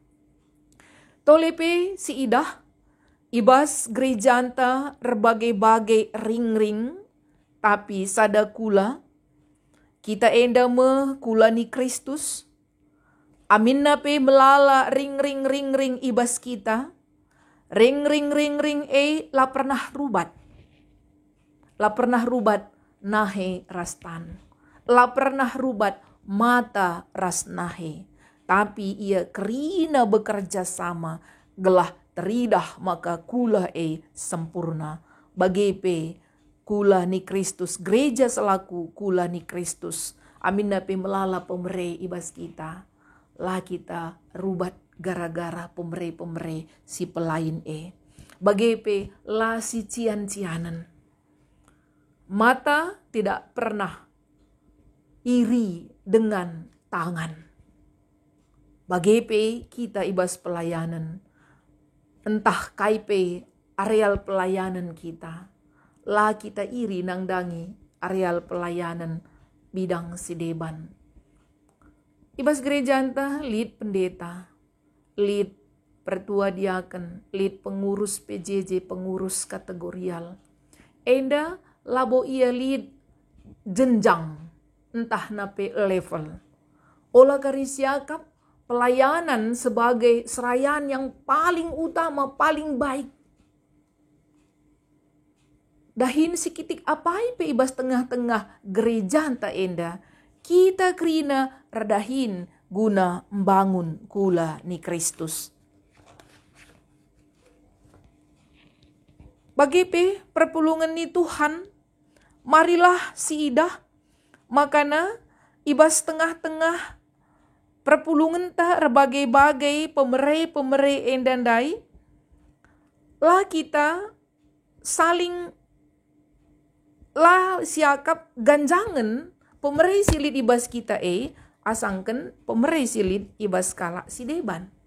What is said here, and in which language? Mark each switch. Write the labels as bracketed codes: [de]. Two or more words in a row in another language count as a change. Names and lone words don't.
[btx] Tolepe si idah ibas gereja anta berbagai-bagai ring-ring tapi sada kula kita enda kula ni Kristus amin nape melala ring-ring ibas kita ring la pernah rubat nahe rastan la pernah rubat mata ras nahe tapi ia kerina bekerja sama gelah teridah maka kula sempurna. Bagepe kula ni Kristus, gereja selaku kula ni Kristus. Amin nape melala pemere ibas kita. Lah kita rubat gara-gara pemere si pelain Bagepe lah si cian-cianan. [id] Mata tidak pernah iri dengan tangan. [btx] Bagepe kita ibas pelayanan. Entah kaipe areal pelayanan kita. Lah kita iri nangdangi areal pelayanan bidang sideban. Ibas gereja entah lead pendeta, lead pertua diaken, lead pengurus PJJ, pengurus kategorial. Enda labo ia lead jenjang, entah nape level. Olah karisiakap pelayanan [id] sebagai serayaan yang paling utama, paling baik. [btx] Dahin sikitik apai pe ibas tengah-tengah gereja anta enda. Kita kerina radahin guna membangun kula ni Kristus. Bagepe perpulungan ni Tuhan, marilah si idah, makana ibas tengah-tengah perpulungan ta berbagai-bagai pemere endandai, lah kita saling lah siakap ganjangan pemere silit ibas kita asangken pemere silit ibas kala si deban.